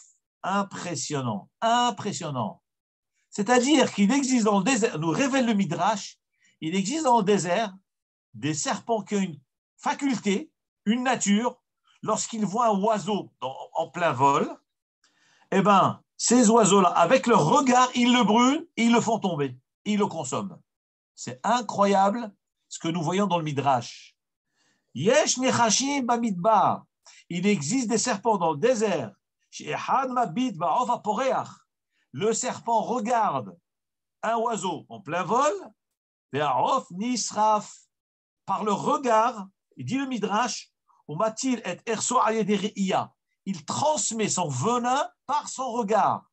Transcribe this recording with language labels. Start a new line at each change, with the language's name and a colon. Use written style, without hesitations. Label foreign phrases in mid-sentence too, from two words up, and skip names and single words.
French: Impressionnant, impressionnant. C'est-à-dire qu'il existe dans le désert, nous révèle le Midrash, il existe dans le désert des serpents qui ont une faculté, une nature, lorsqu'ils voient un oiseau en plein vol, eh bien, ces oiseaux-là, avec leur regard, ils le brûlent, ils le font tomber, ils le consomment. C'est incroyable ce que nous voyons dans le Midrash.
Hebrew: יש נחשים במדבר.
French: Il existe des serpents dans le désert. Le serpent regarde un oiseau en plein vol, par le regard, il dit le Midrash, il transmet son venin par son regard.